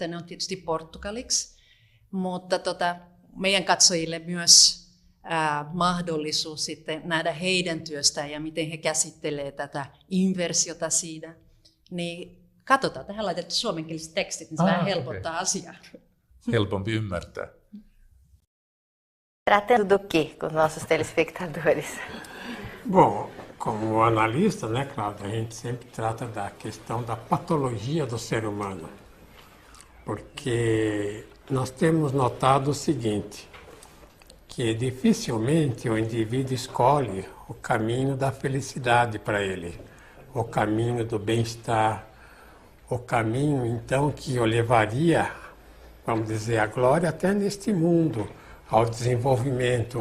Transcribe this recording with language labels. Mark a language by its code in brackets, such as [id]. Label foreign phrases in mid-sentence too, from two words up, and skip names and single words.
[fi] Ne on tietysti portugaliksi, mutta meidän katsojille myös mahdollisuus sitten nähdä heidän työstään ja miten he käsittelee tätä inversiota siinä. Niin katsotaan, tähän laitettu suomenkieliset tekstit, niin se vähän helpottaa asiaa. Helpompi ymmärtää. [pt] Tratando do quê com os nossos telespectadores? Bom, como analista, né, Cláudia, a gente sempre trata da questão da patologia do ser humano, porque nós temos notado o seguinte, que dificilmente o indivíduo escolhe o caminho da felicidade para ele, o caminho do bem-estar, o caminho, então, que o levaria, vamos dizer, à glória até neste mundo, ao desenvolvimento.